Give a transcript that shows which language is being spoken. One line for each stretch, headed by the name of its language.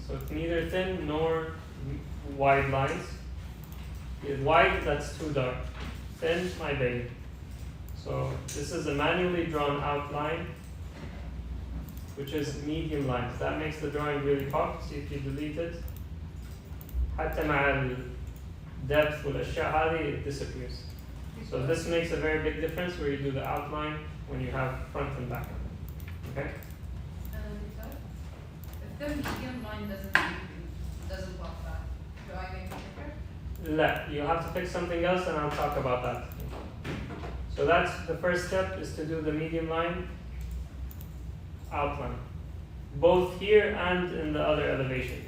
English: So it's neither thin nor wide lines. It's wide, that's too dark. Thin, my baby. So this is a manually drawn outline, which is medium lines. That makes the drawing really pop. See if you delete it.
Arabic: حتى مع depth والأشياء هذه,
English: it disappears. So this makes a very big difference where you do the outline when you have front and back. Okay? If the medium line doesn't pop back, do I make it bigger?
Arabic: لا,
English: you have to pick something else, and I'll talk about that. So that's the first step, is to do the medium line outline, both here and in the other elevation.